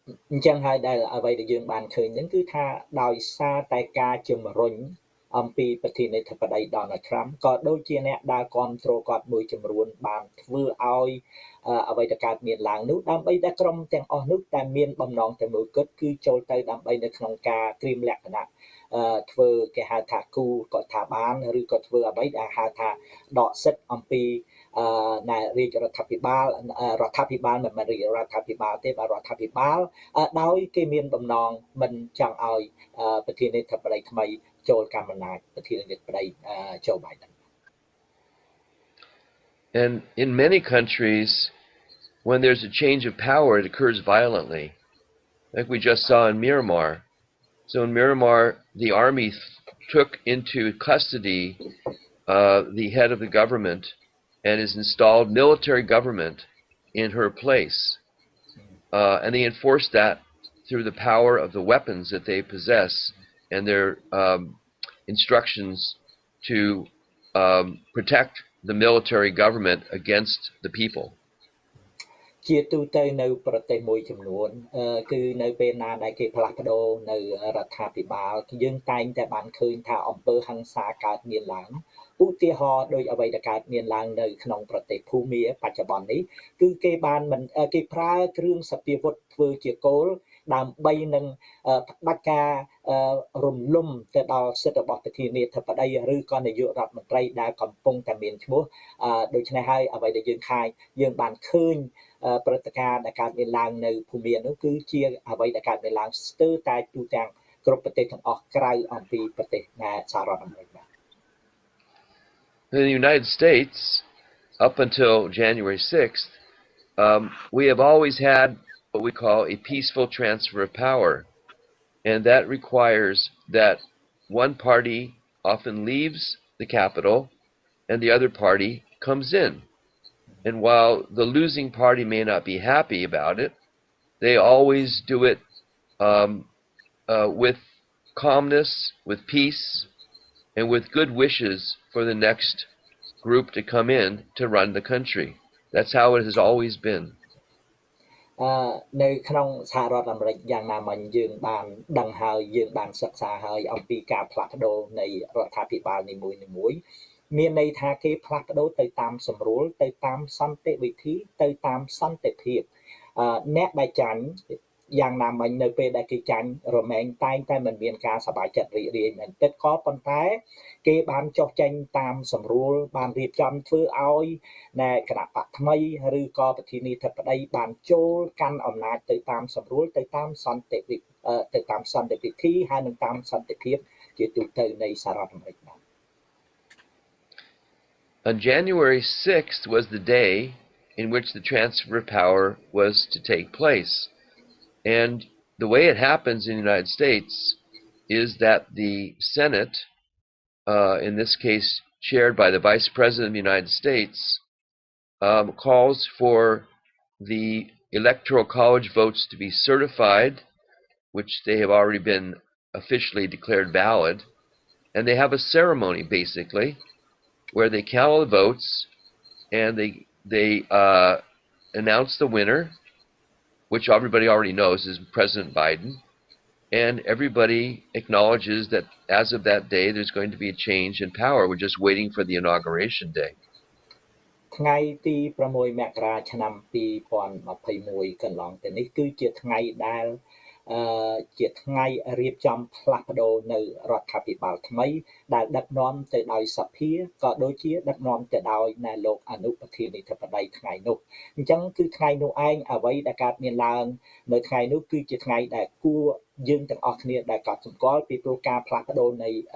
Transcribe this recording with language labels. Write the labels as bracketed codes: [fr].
[km] អញ្ចឹងហើយដែលអ្វីដែលយើងបានឃើញហ្នឹងគឺថាដោយសារតែការជំរុញអំពីប្រធានាធិបតី Donald Trump ក៏ដូចជាអ្នកដែលគ្រប់គ្រងគាត់មួយចំនួនបានធ្វើឲ្យអ្វីដែលកើតមានឡើងនោះដើម្បីតែក្រុមទាំងអស់នោះតែមានបំណងតែមួយគត់គឺចូលទៅដើម្បីនៅក្នុងការត្រៀមលក្ខណៈធ្វើគេហៅថាគូក៏ថាបានឬក៏ធ្វើអ្វីដែលហៅថាដកសិទ្ធិអំពីណែរាជរដ្ឋាភិបាល មិនមែនរាជរដ្ឋាភិបាលទេបាទរដ្ឋាភិបាលដោយគេមានបំណងមិនចង់ឲ្យប្រធានាធិបតីថ្មីចូលកម្មអំណាចប្រធានាធិបតី Joe Biden. [en] And in many countries, when there's a change of power, it occurs violently, like we just saw in Myanmar. So in Myanmar, the army took into custody the head of the government and has installed military government in her place. And they enforced that through the power of the weapons that they possess and their instructions to protect the military government against the people. [km] ជាទូទៅនៅប្រទេសមួយចំនួនគឺនៅពេលណាដែលគេផ្លាស់ប្ដូរនៅរដ្ឋាភិបាលយើងតែងតែបានឃើញថាអំពើហិង្សាកើតមានឡើងឧទាហរណ៍ដោយអ្វីដែលកើតមានឡើងនៅក្នុងប្រទេសភូមាបច្ចុប្បន្ននេះគឺគេបានគេប្រើគ្រឿងសព្វាវុធធ្វើជាគោលដើម្បីនឹងផ្ដាច់ការ រំលំទៅដល់សិទ្ធិរបស់ប្រធានាធិបតីឬក៏នាយករដ្ឋមន្ត្រីដែលកំពុងតែមានឈ្មោះដូច្នេះហើយអ្វីដែលយើងបានឃើញព្រឹត្តិការណ៍ដែលកើតមានឡើងនៅភូមានោះគឺជាអ្វីដែលកើតមានឡើងស្ទើរតែទូទាំងគ្រប់ប្រទេសទាំងអស់ក្រៅអំពីប្រទេសសហរដ្ឋអាមេរិកបាទ [en] In the United States, up until January 6th, we have always had what we call a peaceful transfer of power, and that requires that one party often leaves the Capitol and the other party comes in. And while the losing party may not be happy about it, they always do it with calmness, with peace, and with good wishes for the next group to come in to run the country. That's how it has always been. [km] នៅក្នុងសហរដ្ឋអាមេរិកយ៉ាងណាមិញយើងបានដឹងហើយយើងបានសិក្សាហើយអំពីការផ្លាស់ប្ដូរនៃរដ្ឋាភិបាលនីមួយៗមានន័យថាគេផ្លាស់ប្ដូរទៅតាមសម្រួលទៅតាមសន្តិវិធីទៅតាមសន្តិភាព អ្នកដែលចាញ់យ៉ាងណាមិញនៅពេលដែលគេចាញ់រមែងតែងតែមិនមានការសប្បាយចិត្តរីករាយមែនទេក៏ប៉ុន្តែគេបានចុះចេញតាមសម្រួលបានរៀបចំធ្វើឲ្យគណៈបកថ្មីឬក៏ប្រធានាធិបតីបានចូលកាន់អំណាចទៅតាមសម្រួលទៅតាមសន្តិវិធីហើយនឹងតាមសន្តិភាពជាទូទៅនៃសហរដ្ឋអាមេរិកបាទ [en] On January 6th was the day in which the transfer of power was to take place. And the way it happens in the United States is that the Senate, in this case chaired by the Vice President of the United States, calls for the Electoral College votes to be certified, which they have already been officially declared valid, and they have a ceremony basically where they count all the votes and they announce the winner, which everybody already knows is President Biden, and everybody acknowledges that as of that day there's going to be a change in power. We're just waiting for the inauguration day. [km] ថ្ងៃទី6មករាឆ្នាំ2021កន្លងទៅនេះគឺជាថ្ងៃដែលជាថ្ងៃរៀបចំផ្លាស់ប្ដូរនៅរដ្ឋាភិបាលថ្មីដែលដឹកនាំទៅដោយសភាក៏ដូចជាដឹកនាំទៅដោយណែលោកអនុប្រធានាធិបតីថ្ងៃនោះអញ្ចឹងគឺថ្ងៃនោះឯងអ្វីដែលកើតមានឡើងនៅថ្ងៃនោះគឺជាថ្ងៃដែលគួរយើងទាំងអស់គ្នាដែលកត់សម្គាល់ពីព្រោះការផ្លាស់ប្ដូរនៃ